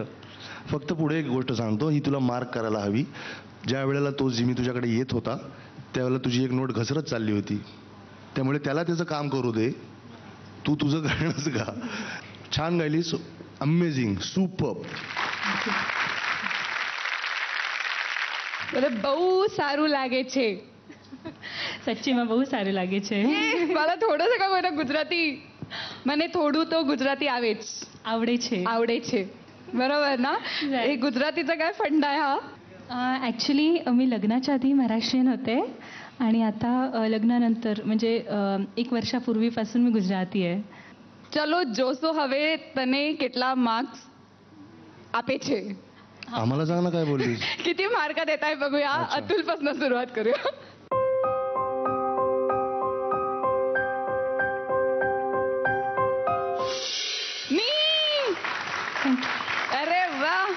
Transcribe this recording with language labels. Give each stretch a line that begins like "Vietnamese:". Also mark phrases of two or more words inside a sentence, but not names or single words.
Marathi: फक्त पुढे एक गोष्ट सांगतो, ही तुला मार्क करायला हवी. ज्या वेळेला तो जिमी तुझ्याकडे येत होता त्यावेळेला तुझी एक नोट घसरत चालली होती. त्यामुळे त्याला त्याचं काम करू दे, तू तुझं गाणंच गा. छान गायलीस.
English: Amazing. Super.
Gujarati: બહુ સારું લાગે છે. સચ્ચીમાં બહુ સારું લાગે છે.
Marathi: मला थोडंसं का
Gujarati: મને ગુજરાતી મને થોડું તો ગુજરાતી આવે જ આવડે છે
Marathi: बरोबर ना. हे गुजरातीचा काय फंडा आहे हा? ॲक्च्युली मी लग्नाच्या आधी महाराष्ट्रीयन होते आणि आता लग्नानंतर म्हणजे 1 वर्षापूर्वीपासून मी गुजराती आहे.
Gujarati: चलो જોશો હવે તને કેટલા માર્ક્સ આપે છે.
Marathi: आम्हाला सांग ना काय बोललीस. किती मार्क देत आहे बघूया. अतुल पासून सुरुवात करूया. अरे वा.